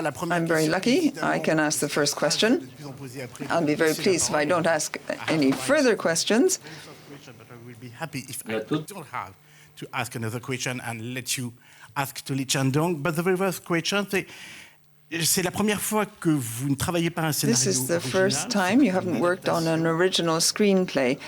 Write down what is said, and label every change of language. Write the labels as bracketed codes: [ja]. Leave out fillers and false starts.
[en] I'm very lucky. I can ask the first question. I'll be very pleased if I don't ask any further questions. Be happy if I don't have to ask another question and let you ask to Lee Chang-dong. But the very first question, [fr] c'est la première fois que vous ne travaillez pas un scénario [en] This is the original. first time you haven't worked on an original screenplay.